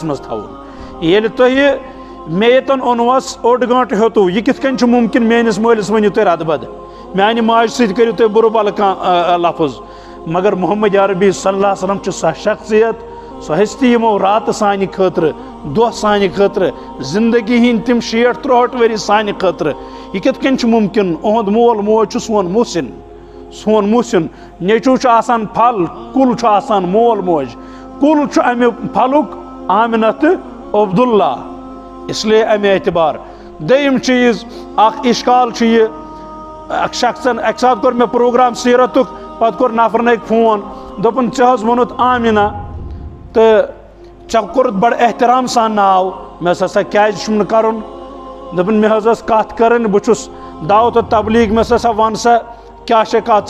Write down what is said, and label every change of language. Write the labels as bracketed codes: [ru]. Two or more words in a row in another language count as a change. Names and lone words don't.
[ks] منٛز تھاوُن ییٚلہِ تُہۍ مےٚ ییٚتٮ۪ن اوٚنوس 1 گٲنٛٹہٕ ہیوٚتوٗ یہِ کِتھ کٔنۍ چھُ مُمکِن میٲنِس مٲلِس ؤنِو تُہۍ رد بد میانہِ ماجہِ سۭتۍ کٔرِو تُہۍ بُرٕ بلہٕ کانٛہہ لفظ مگر محمد عربی [ar] صلی اللہ علیہ وسلم [ks] چھُ سۄ شخصیت سۄ ہستی یِمو راتہٕ سانہِ خٲطرٕ دۄہ سانہِ خٲطرٕ زندگی ہٕنٛدۍ تِم 60-63 ؤری سانہِ خٲطرٕ یہِ کِتھ کٔنۍ چھُ مُمکِن اُہُنٛد مول موج چھُ سون محسن نیٚچوٗ چھُ آسان پھل کُل چھُ آسان مول موج کُل چھُ امہِ پھلُک آمِنہ تہٕ عبداللہ اس لیے امہِ اعتبار دوٚیِم چیٖز اکھ اِشکال چھُ یہِ اکھ شخصن اکہِ ساتہٕ کوٚر مےٚ پروگرام سیٖرتُک پتہٕ کوٚر نفرن أکۍ فون دوٚپُن ژےٚ حظ ووٚنُتھ آمِنہ تہٕ ژےٚ کوٚرُتھ بڑٕ احترام سان ناو مےٚ ہسا کیازِ چھُم نہٕ کرُن دوٚپُن مےٚ حظ ٲس کتھ کرٕنۍ بہٕ چھُس دعوت و تبلیغ مےٚ ہسا ون سا کیاہ چھےٚ کتھ